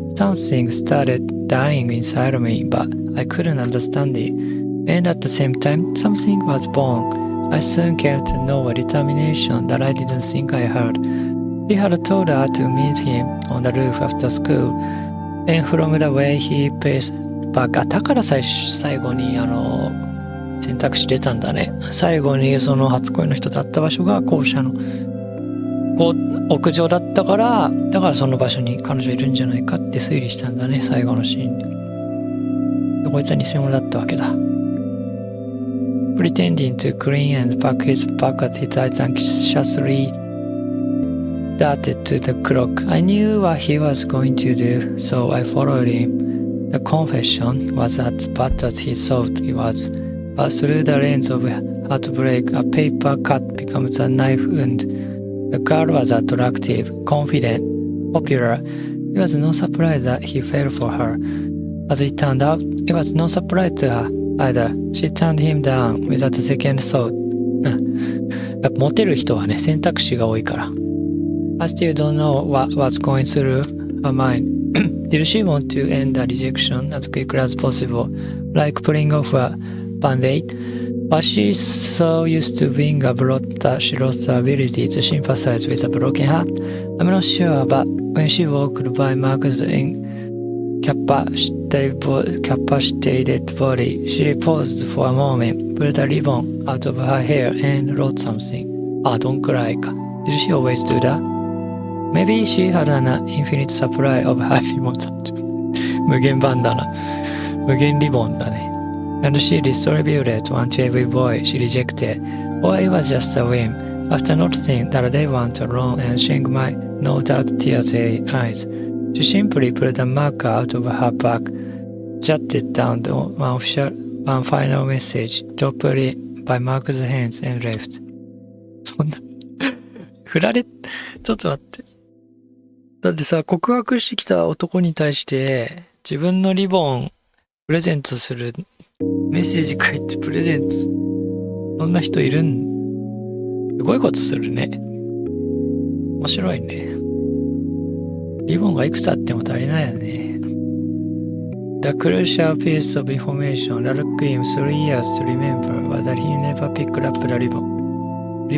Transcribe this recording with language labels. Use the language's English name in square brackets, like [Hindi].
[English] Something started dying inside me, but I couldn't understand it. And at the same time, something was born. I soon came to know a determination that I didn't think I had. He had told her to meet him on the roof after school, and from the way he paced back. [Japanese] だから最後に選択肢出たんだね。最後にその初恋の人と会った場所が校舎の屋上だったから、だからその場所に彼女いるんじゃないかって推理したんだね、最後のシーンで。こいつは偽物だったわけだ。 [English] Pretending to clean and pack his pocket, his eyes anxiously darted to the clock. I knew what he was going to do, so I followed him. The confession was as bad as he thought it was, but through the lens of heartbreak, a paper cut becomes a knife wound. The girl was attractive, confident, popular. It was no surprise that he fell for her. As it turned out, it was no surprise to her either. She turned him down without a second thought. [Japanese] やっぱモテる人はね、選択肢が多いから。 [English] I still don't know what was going through her mind. Did she want to end the rejection as quickly as possible, like pulling off a band-aid? Was she so used to being a blot that she lost the ability to sympathize with a broken heart? I'm not sure, but when she walked by Mark's incapacitated body, she paused for a moment, pulled a ribbon out of her hair, and wrote something. Don't cry. Did she always do that? Maybe she had an infinite supply of high ribbons. [Japanese] 無限バンダナ。無限リボンだね。 [English] And she distributed one to every boy she rejected. Or it was just a whim. After noticing that they weren't alone and seeing my no doubt tear-stained eyes, she simply pulled a marker out of her bag, jotted down one final message, dropped it by Mark's hands, and left. [Japanese] そんなちょっと待って。だってさ、告白してきた男に対して自分のリボンプレゼントする、メッセージ書いてプレゼントする、そんな人いるすごいことするね。面白いね。リボンがいくつあっても足りないよね。 [English] The crucial piece of information that took him 3 years to remember was that he never picked up the ribbon.